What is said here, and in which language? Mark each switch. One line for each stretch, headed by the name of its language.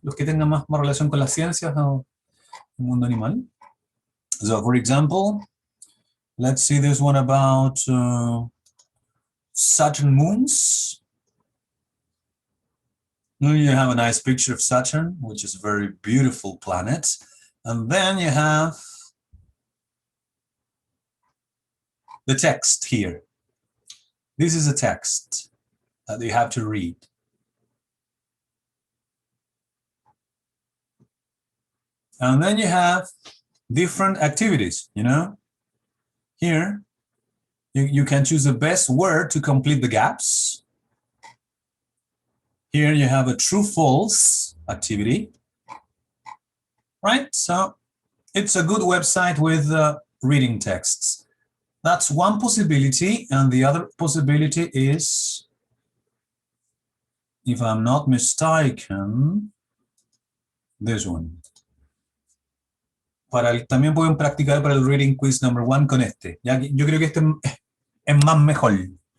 Spanish: Los que tengan más relación con las ciencias o el mundo animal.
English: So, for example, let's see this one about Saturn moons. You have a nice picture of Saturn, which is a very beautiful planet. And then you have the text here. This is a text that you have to read. And then you have different activities, you know. Here, you can choose the best word to complete the gaps. Here you have a true-false activity, right? So it's a good website with reading texts. That's one possibility, and the other possibility is, if I'm not mistaken, this one.
Spanish: También pueden practicar para el
English: reading quiz number 1
Spanish: con este. Ya, yo creo que este es más mejor.